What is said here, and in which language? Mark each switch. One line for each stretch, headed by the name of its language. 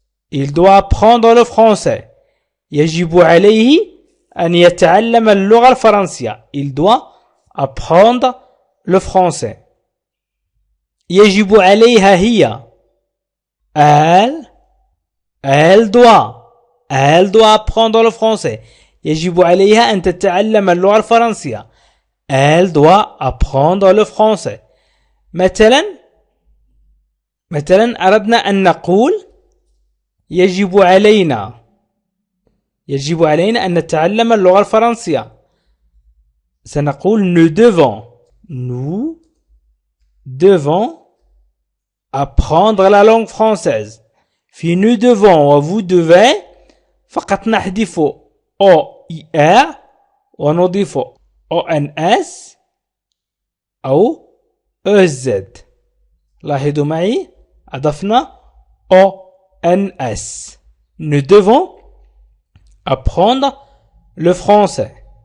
French: il doit apprendre le français.
Arabic: يجب عليه أن يتعلم اللغة الفرنسية.
French: il doit apprendre le français.
Arabic: يجب عليها هي.
French: elle doit apprendre le français.
Arabic: يجب عليها أن تتعلم اللغة الفرنسية.
French: elle doit apprendre le français.
Arabic: مثلا أردنا أن نقول يجب علينا يجب علينا أن نتعلم اللغة الفرنسية. سنقول
French: nous devons apprendre la langue française.
Arabic: في
French: nous devons vous devez
Arabic: فقط نحذف OIR ونضيف ONS أو EZ. لاحظوا معي أضفنا ONS.
French: Nous devons apprendre le français.